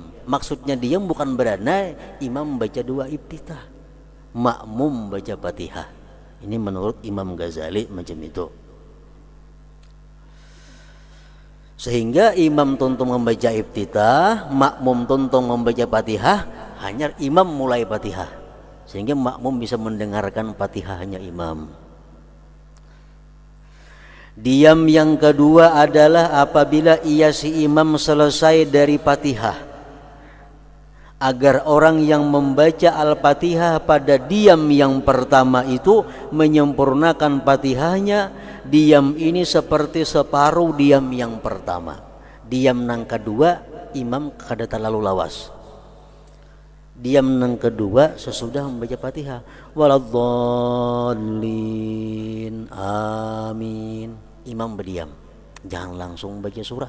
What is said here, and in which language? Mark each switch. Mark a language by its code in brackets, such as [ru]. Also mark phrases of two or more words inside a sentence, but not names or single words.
[id] Maksudnya diam bukan berana, imam baca dua iftitah, makmum baca Fatihah. Ini menurut Imam Ghazali macam itu. Sehingga imam tuntung membaca iftitah, makmum tuntung membaca Fatihah, hanya imam mulai Fatihah. Sehingga makmum bisa mendengarkan Fatihahnya imam. Diam yang kedua adalah apabila ia si imam selesai dari Fatihah. Agar orang yang membaca Al-Fatihah pada diam yang pertama itu menyempurnakan Fatihahnya. Diam ini seperti separuh diam yang pertama. [bjn] Diam nang kedua imam kada terlalu lawas. [id] Diam nang kedua sesudah membaca Fatihah. [ar] ولا الضالين، آمين. [id] Imam berdiam, jangan langsung baca surah.